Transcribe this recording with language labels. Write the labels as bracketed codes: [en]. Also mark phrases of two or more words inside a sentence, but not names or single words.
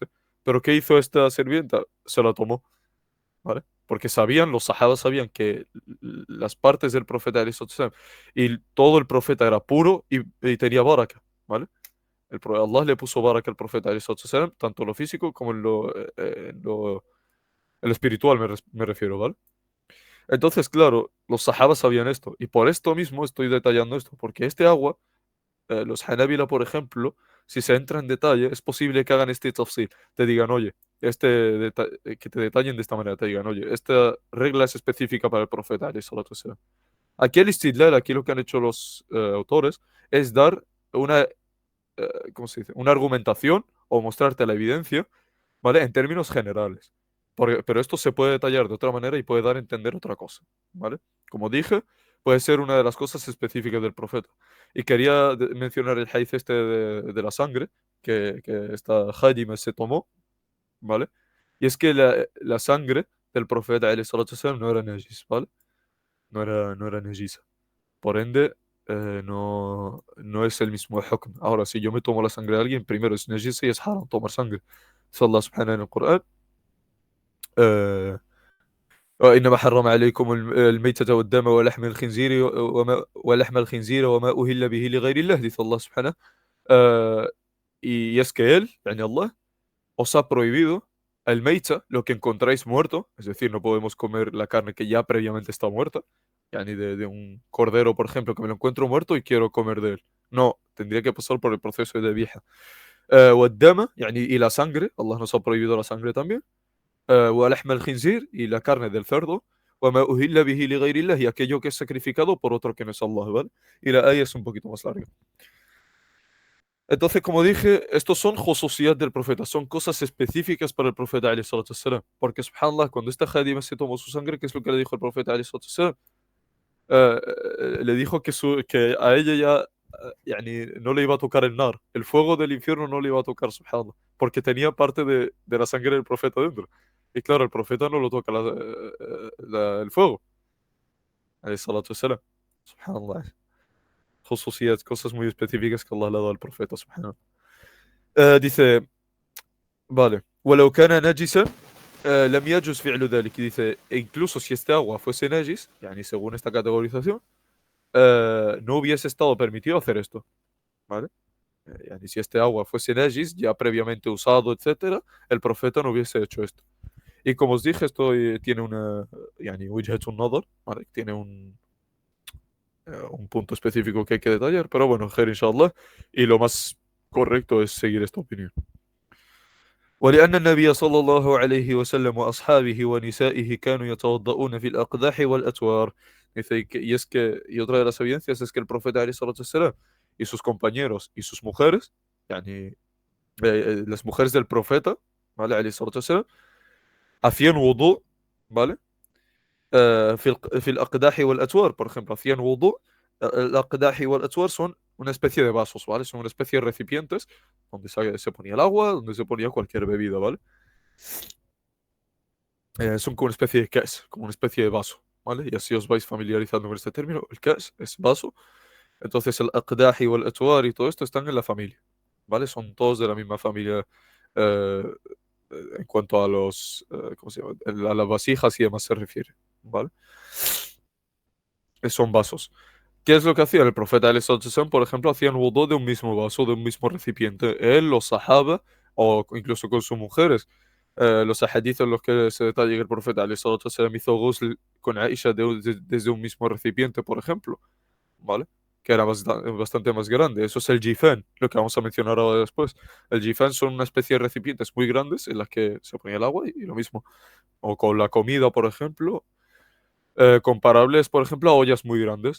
[es] Pero ¿qué hizo esta sirvienta? Se la tomó, ¿vale? Porque sabían, los sahabas sabían que las partes del profeta [ar] عليه الصلاة والسلام, [es] y todo el profeta era puro y tenía baraka, ¿vale? Allah le puso baraka al profeta [ar] عليه الصلاة والسلام, [es] tanto en lo físico como en lo espiritual, me refiero, ¿vale? Entonces, claro, los sahabas sabían esto, y por esto mismo estoy detallando esto, porque este agua, los Hanabila, por ejemplo, si se entra en detalle, es posible que hagan este tafsil, te digan, oye, que te detallen de esta manera, te digan, oye, esta regla es específica para el profeta, [ar] عليه الصلاة والسلام. [es] Aquí el istidlal, aquí lo que han hecho los autores, es dar una, ¿cómo se dice? Una argumentación o mostrarte la evidencia, ¿vale? En términos generales. Pero esto se puede detallar de otra manera y puede dar a entender otra cosa, ¿vale? Como dije, puede ser una de las cosas específicas del profeta. Y quería mencionar el hadith este de la sangre, que esta Hadima se tomó, ¿vale? Y es que la sangre del profeta, [ar] عليه الصلاة والسلام, [es] no era najis, ¿vale? No era najisa. Por ende, no es el mismo hukm. Ahora, si yo me tomo la sangre de alguien, primero es najisa y es haram tomar sangre. Dice Allah subhanahu en el Corán, [ar] إنما حرم عليكم الميتة والدم ولحم الخنزير ولحم الخنزير وما أهل به لغير الله, dice Allah subhanahu. [es] Eh, y es que Él, yani Allah, os ha prohibido el meita, lo que encontráis muerto, es decir, no podemos comer la carne que ya previamente está muerta, yani de un cordero, por ejemplo, que me lo encuentro muerto y quiero comer de él. No, tendría que pasar por el proceso de vieja. والدم, yani, y la sangre, Allah nos ha prohibido la sangre también. [ar] ولحم الخنزير, [es] y la carne del cerdo. [ar] وما أهل به لغير الله, [es] y aquello que es sacrificado por otro que no es Allah, ¿vale? Y la ayah es un poquito más larga. Entonces, como dije, estos son josusidad del profeta, son cosas específicas para el profeta, [ar] عليه الصلاة والسلام. [es] Porque, subhanallah, cuando esta Hadima se tomó su sangre, ¿qué es lo que le dijo el profeta, [ar] عليه الصلاة والسلام? [es] Le dijo que a ella ya, yani, no le iba a tocar el nar, el fuego del infierno no le iba a tocar, subhanallah, porque tenía parte de la sangre del profeta dentro. Y claro, el profeta no lo toca el fuego, [ar] عليه الصلاة والسلام. Subhanallah. [es] Josusidad, cosas muy específicas que Allah le ha dado al profeta, subhanallah. Dice. Vale. [ar] ولو كان نجسا لم يجوز فعل ذلك. [es] Y dice, e incluso si este agua fuese najis, yani según esta categorización, no hubiese estado permitido hacer esto, ¿vale? Yani si este agua fuese najis, ya previamente usado, etcétera, el profeta no hubiese hecho esto. Y como os dije, esto tiene una, [ar] yani, وجهة نظر, [es] ¿vale? Tiene un punto específico que hay que detallar, pero bueno, [ar] خير إن شاء الله, [es] y lo más correcto es seguir esta opinión. [ar] ولأن النبي صلى الله عليه وسلم وأصحابه ونسائه كانوا يتوضؤون في الأقداح والأتوار. [es] Dice, y otra de las evidencias es que el profeta [ar] عليه الصلاة والسلام, [es] y sus compañeros y sus mujeres, yani, las mujeres del profeta, ¿vale? [ar] عليه الصلاة والسلام, [es] hacían wudu, ¿vale? [ar] في الأقداح والأتوار, [es] por ejemplo, hacían wudu. El aqdah y el atwar son una especie de vasos, ¿vale? Son una especie de recipientes donde se ponía el agua, donde se ponía cualquier bebida, ¿vale? Son como una especie de cas, como una especie de vaso, ¿vale? Y así os vais familiarizando con este término. El cas es vaso. Entonces el aqdah y el atwar y todo esto están en la familia, ¿vale? Son todos de la misma familia eh, en cuanto a los, ¿cómo se llama? A las vasijas y demás se refiere, ¿vale? Son vasos. ¿Qué es lo que hacía el profeta [ar] عليه الصلاة والسلام? [es] Por ejemplo, hacían wudu de un mismo vaso, de un mismo recipiente. Él, los sahaba, o incluso con sus mujeres. Los hadiths en los que se detalla que el profeta [ar] عليه الصلاة والسلام [es] hizo ghusl con Aisha desde un mismo recipiente, por ejemplo, ¿vale? Que era bastante más grande. Eso es el jifan, lo que vamos a mencionar ahora después. El jifan son una especie de recipientes muy grandes en las que se ponía el agua y lo mismo. O con la comida, por ejemplo, comparables, por ejemplo, a ollas muy grandes.